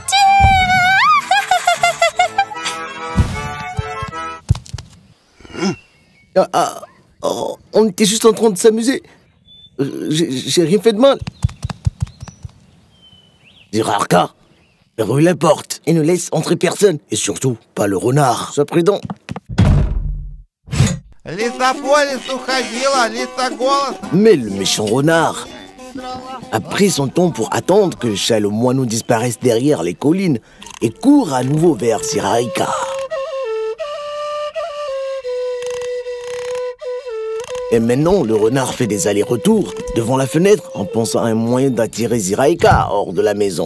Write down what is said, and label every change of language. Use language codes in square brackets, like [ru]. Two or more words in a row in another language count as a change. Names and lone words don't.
[fr] partir. On était juste en train de s'amuser. J'ai rien fait de mal. Zirarka, verrouille la porte et ne laisse entrer personne. Et surtout, pas le renard. Sois prudent. [ru] Лиса по лесу ходила, лиса голос. [fr] Mais le méchant renard a pris son temps pour attendre que le chat et le moineau disparaissent derrière les collines et court à nouveau vers Zirarka. Et maintenant, le renard fait des allers-retours devant la fenêtre en pensant à un moyen d'attirer Ziraïka hors de la maison.